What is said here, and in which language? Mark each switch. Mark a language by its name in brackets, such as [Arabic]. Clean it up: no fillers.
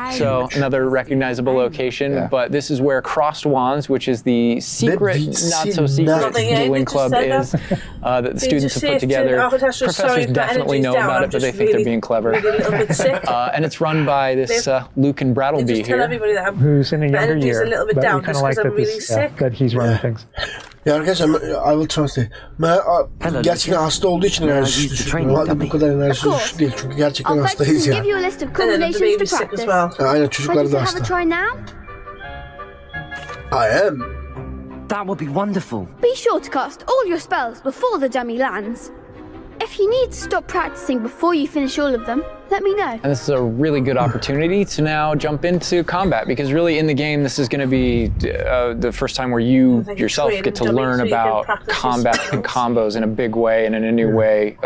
[English] So another recognizable location. But this is where Crossed Wands, which is the secret, not so secret dueling club is that the students have put together. Professors definitely know about it, but they think they're being clever. And it's run by this Luke and Brattleby here. Who's in a younger year, but we kind of like that he's running things. [Turkish] Ya arkadaşlar, [English] I will translate. [Turkish] Gerçekten hasta olduğu için enerjisi düşük. Normalde bu kadar enerjisi düşük değil çünkü gerçekten hastayız ya. Aynen, çocuklar da hasta. [English] I am. That would be wonderful. Be sure to cast all your spells before the dummy lands. If you need to stop practicing before you finish all of them, let me know. And this is a really good opportunity to now jump into combat, because really in the game this is going to be the first time where you yourself get to learn about combat and combos in a big way and in a new way.